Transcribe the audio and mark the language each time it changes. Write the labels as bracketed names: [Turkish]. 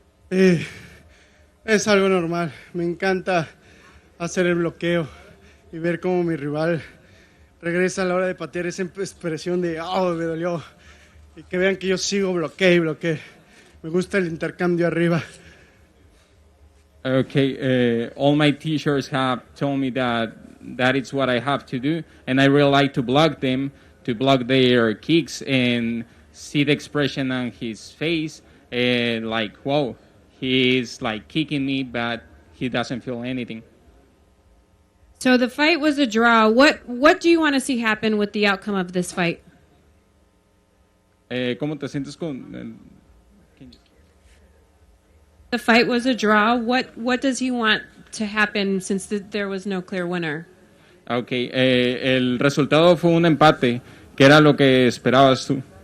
[Spanish] Es algo normal. Me encanta hacer el bloqueo y ver cómo mi rival regresa a la hora de patear esa expresión de me dolió, y que vean que yo sigo bloqueé. Me gusta el intercambio arriba. [English] Okay, all my teachers have told me that that is what I have to do, and I really like to block them, to block their kicks and see the expression on his face, and like, whoa, he's like kicking me, but he doesn't feel anything. So the fight was a draw. What do you want to see happen with the outcome of this fight? [Spanish] ¿Cómo te sientes con? [English] The fight was a draw. What does he want to happen since there was no clear winner? [Spanish] Okay, el resultado fue un empate, que era lo que esperabas tú.